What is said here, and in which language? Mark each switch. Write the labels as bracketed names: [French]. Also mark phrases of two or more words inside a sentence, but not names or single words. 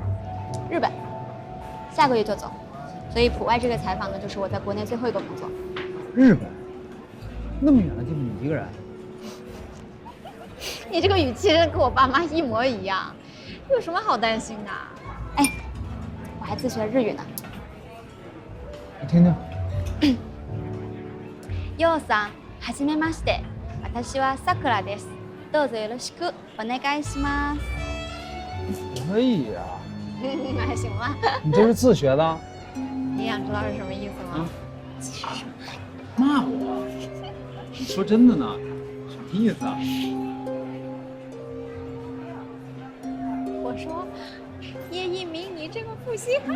[Chinese] 日本，下个月就走，所以普外这个采访呢，就是我在国内最后一个工作。日本？那么远的地方你一个人？你这个语气真的跟我爸妈一模一样，有什么好担心的？哎，我还自学日语呢。你听听。 [Japanese] ようさん、はじめまして。私はさくらです。どうぞよろしくお願いします。 [Chinese] 可以呀。还行吧。你这是自学的？你想知道是什么意思吗？骂我？说真的呢？什么意思啊？我说，叶一鸣，你这个负心汉。